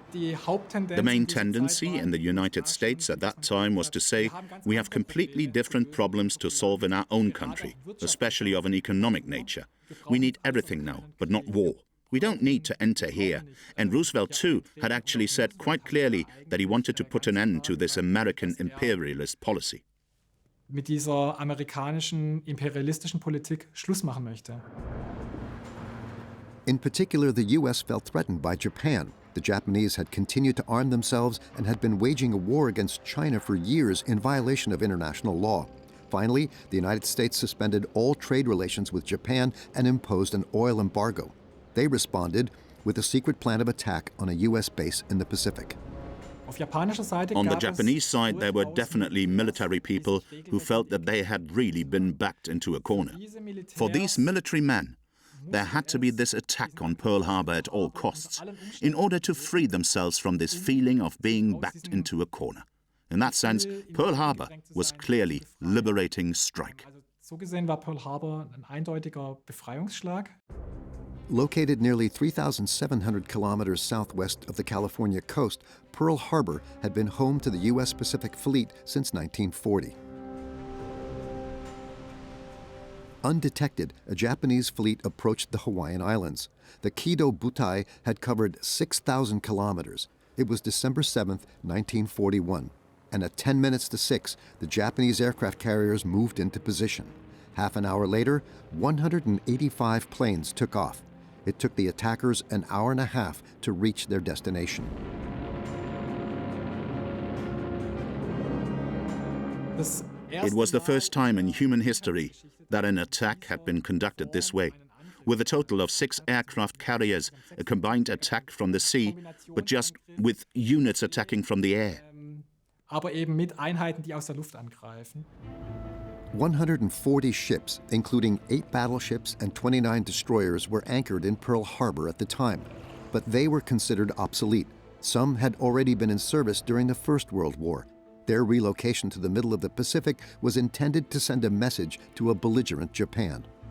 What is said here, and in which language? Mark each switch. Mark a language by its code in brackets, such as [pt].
[en] The main tendency in the United States at that time was to say, we have completely different problems to solve in our own country, especially of an economic nature. We need everything now, but not war. We don't need to enter here. And Roosevelt, too, had actually said quite clearly that he wanted to put an end to this American imperialist policy. [de] Mit dieser amerikanischen imperialistischen Politik Schluss machen möchte. [en] In particular, the U.S. felt threatened by Japan. The Japanese had continued to arm themselves and had been waging a war against China for years in violation of international law. Finally, the United States suspended all trade relations with Japan and imposed an oil embargo. They responded with a secret plan of attack on a U.S. base in the Pacific. On the Japanese side, there were definitely military people who felt that they had really been backed into a corner. For these military men, there had to be this attack on Pearl Harbor at all costs, in order to free themselves from this feeling of being backed into a corner. In that sense, Pearl Harbor was clearly liberating strike. [de] So gesehen war Pearl Harbor ein eindeutiger Befreiungsschlag. [en] Located nearly 3,700 kilometers southwest of the California coast, Pearl Harbor had been home to the U.S. Pacific Fleet since 1940. Undetected, a Japanese fleet approached the Hawaiian Islands. The Kido Butai had covered 6,000 kilometers. It was December 7, 1941, and at 10 minutes to 6, the Japanese aircraft carriers moved into position. Half an hour later, 185 planes took off. It took the attackers an hour and a half to reach their destination. It was the first time in human history that an attack had been conducted this way. With a total of 6 aircraft carriers, a combined attack from the sea, but just with units attacking from the air. [de] Aber eben mit Einheiten, die aus der Luft angreifen. [en] 140 ships, including 8 battleships and 29 destroyers, were anchored in Pearl Harbor at the time, but they were considered obsolete. Some had already been in service during the First World War. Their relocation to the middle of the Pacific was intended to send a message to a belligerent Japan.